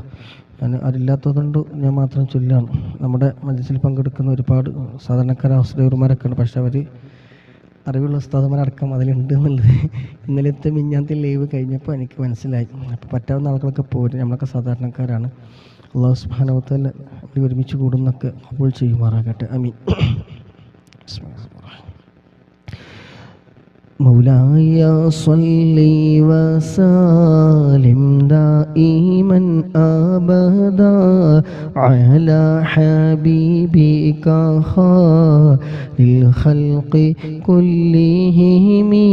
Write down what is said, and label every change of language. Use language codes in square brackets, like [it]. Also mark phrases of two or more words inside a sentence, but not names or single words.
[ml] ഞാൻ അതില്ലാത്തതുകൊണ്ട് ഞാൻ മാത്രം ചൊല്ലാണ്. നമ്മുടെ മജ്‌ലിസിൽ പങ്കെടുക്കുന്ന ഒരുപാട് സാധാരണക്കാരായ ഹൗസ്ഡ്രൈവർമാരൊക്കെ ഉണ്ട്. പക്ഷെ അവർ അറിവുള്ള ഉസ്താദുമാരടക്കം അതിലുണ്ട് എന്നുള്ളത് ഇന്നലത്തെ മിഞ്ഞാത്തെ ലൈവ് കഴിഞ്ഞപ്പോൾ എനിക്ക് മനസ്സിലായി. അപ്പോൾ പറ്റാവുന്ന ആളുകളൊക്കെ പോരും. നമ്മളൊക്കെ സാധാരണക്കാരാണ്. [ar] الله سبحانه وتعالى [ml] ഒരുമിച്ച് കൂടുന്നൊക്കെ ഖബൂൽ ചെയ്യുമാറാകട്ടെ. ആമീൻ. [ar] مولاي صل وسلم دائما أبدا على حبيبك خير الخلق كلهم